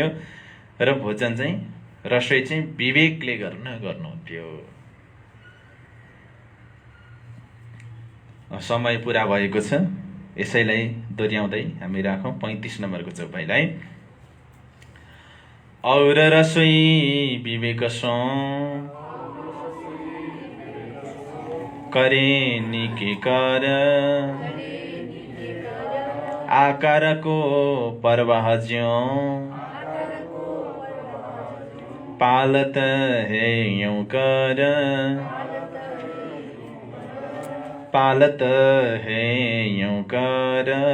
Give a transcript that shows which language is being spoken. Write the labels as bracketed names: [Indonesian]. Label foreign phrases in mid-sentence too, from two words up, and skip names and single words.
[Nepali] र भोजन चाहिँ, रसोई चाहिँ विवेकले गर्नुहुन्थ्यो। समय पुरा भएको छ, यसैलाई दोहोऱ्याउँदै हामी राखौँ 35 नम्बरको चौपाइलाई। [Hindi] और रसोई विवेक सो करे नीके कर, आकार को परवाह ज्यों पालत है यूं कर, पालत है यूं कर।